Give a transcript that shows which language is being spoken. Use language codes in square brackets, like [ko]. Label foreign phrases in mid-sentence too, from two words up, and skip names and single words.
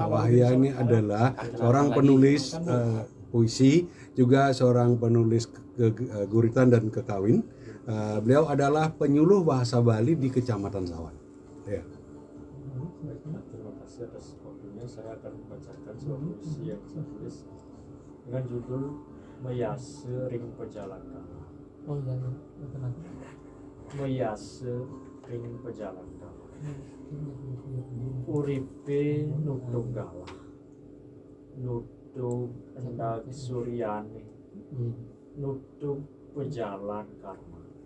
[id] Wahya ini adalah seorang penulis puisi, juga seorang penulis guritan dan kekawin. Beliau adalah penyuluh bahasa Bali di Kecamatan Sawan. Ya. Terima kasih atas waktunya. Saya akan membacakan sebuah puisi yang saya tulis dengan judul Meyase Ring Pejalaka. Meyase Ring Pejalaka. [ban] Uripe nutug galah, nutug endag suryane, nutug pejalan karma,